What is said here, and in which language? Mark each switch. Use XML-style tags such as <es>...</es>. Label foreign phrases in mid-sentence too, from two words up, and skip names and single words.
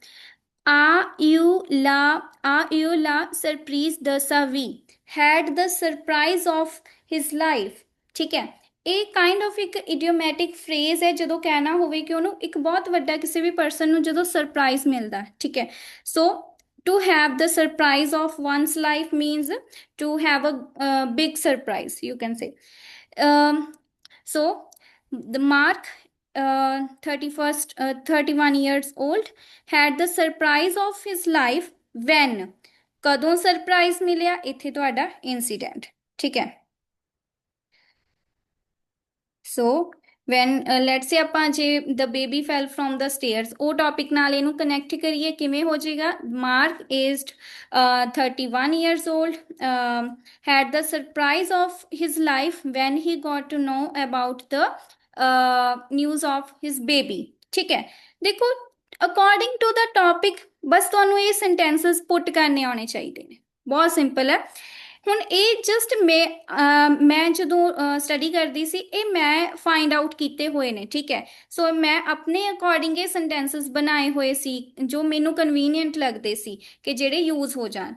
<fr>a eu la surprise de sa vie,</fr> <en>had the surprise of his life।</en> <pa>ਠੀਕ ਹੈ, ਇਹ</pa> <en>kind of</en> <pa>ਇੱਕ</pa> <en>idiomatic phrase</en> <pa>ਹੈ ਜਦੋਂ ਕਹਿਣਾ ਹੋਵੇ ਕਿ ਉਹਨੂੰ ਇੱਕ ਬਹੁਤ ਵੱਡਾ ਕਿਸੇ ਵੀ ਪਰਸਨ ਨੂੰ ਜਦੋਂ ਸਰਪ੍ਰਾਈਜ਼ ਮਿਲਦਾ। ਠੀਕ ਹੈ, ਸੋ</pa> <en>to have the surprise of one's life means to have a big surprise, you can say। So the Mark 31 years old had the surprise of his life when,</en> <pa>ਕਦੋਂ ਸਰਪ੍ਰਾਈਜ਼ ਮਿਲਿਆ, ਇੱਥੇ ਤੁਹਾਡਾ ਇਨਸੀਡੈਂਟ। ਠੀਕ ਹੈ,</pa> <en>so when let's say</en> <pa>ਆਪਾਂ ਜੇ</pa> <en>the baby fell from the stairs,</en> <pa>ਉਹ ਟੌਪਿਕ ਨਾਲ ਇਹਨੂੰ ਕਨੈਕਟ ਕਰੀਏ ਕਿਵੇਂ ਹੋ ਜਾਏਗਾ।</pa> <en>Mark aged 31 years old had the surprise of his life when he got to know about the news of his baby।</en> <pa>ਠੀਕ ਹੈ, ਦੇਖੋ</pa> <en>according to the topic</en> <pa>ਬਸ ਤੁਹਾਨੂੰ ਇਹ ਸੈਂਟੈਂਸਸ ਪੁੱਟ ਕਰਨੇ ਆਉਣੇ ਚਾਹੀਦੇ ਨੇ। ਬਹੁਤ ਸਿੰਪਲ ਹੈ। ਹੁਣ ਇਹ ਜਸਟ ਮੈਂ ਜਦੋਂ ਸਟੱਡੀ ਕਰਦੀ ਸੀ ਇਹ ਮੈਂ</pa> <en>find out</en> <pa>ਕੀਤੇ ਹੋਏ ਨੇ। ਠੀਕ ਹੈ, ਸੋ ਮੈਂ ਆਪਣੇ ਅਕੋਰਡਿੰਗ ਇਹ ਸੈਂਟੈਂਸਸ ਬਣਾਏ ਹੋਏ ਸੀ ਜੋ ਮੈਨੂੰ ਕਨਵੀਨੀਅੰਟ ਲੱਗਦੇ ਸੀ ਕਿ ਜਿਹੜੇ ਯੂਜ਼ ਹੋ ਜਾਣ।</pa>